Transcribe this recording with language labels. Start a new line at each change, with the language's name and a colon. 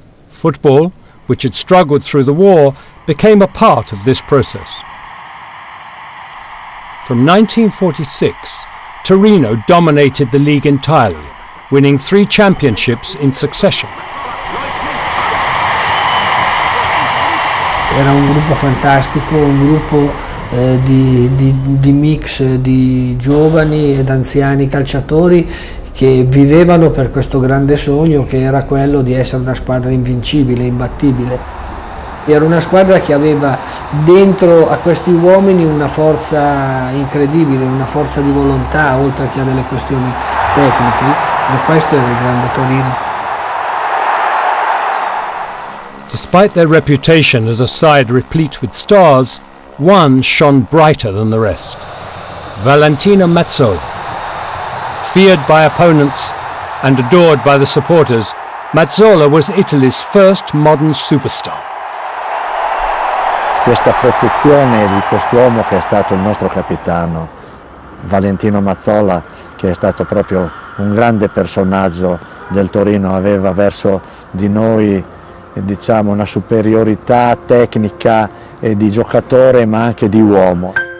English: Football, which had struggled through the war, became a part of this process. From 1946, Torino dominated the league entirely, winning 3 championships in succession.
Italian: Era un gruppo fantastico, un gruppo di mix di giovani ed anziani calciatori che vivevano per questo grande sogno che era quello di essere una squadra invincibile, imbattibile. Era una squadra che aveva dentro a questi uomini una forza incredibile, una forza di volontà, oltre che a delle questioni tecniche. E questo era il grande Torino.
English: Despite their reputation as a side replete with stars, one shone brighter than the rest. Valentina Mazzola. Feared by opponents and adored by the supporters, Mazzola was Italy's first modern superstar.
Italian: Questa protezione di quest'uomo che è stato il nostro capitano, Valentino Mazzola, che è stato proprio un grande personaggio del Torino, aveva verso di noi, diciamo, una superiorità tecnica e di giocatore ma anche di uomo.